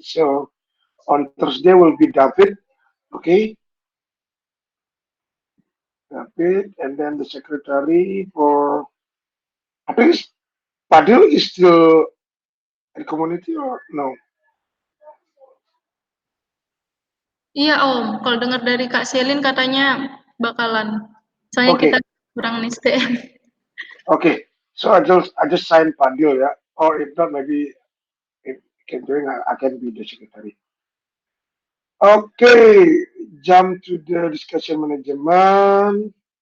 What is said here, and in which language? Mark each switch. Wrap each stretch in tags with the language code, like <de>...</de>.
<en>So on Thursday will be David. Okay. David, and then the secretary for, I think Padil is still in community or no?</en> <id>Iya, Om. Kalau dengar dari Kak Selin katanya bakalan. Soalnya</id> <en>Okay.</en> <id>kita kurang nih STM.</id> <en>Okay. So I just sign Padil, yeah. Or if not, maybe if can doing, I can be the secretary. Okay. Jump to the discussion management.</en>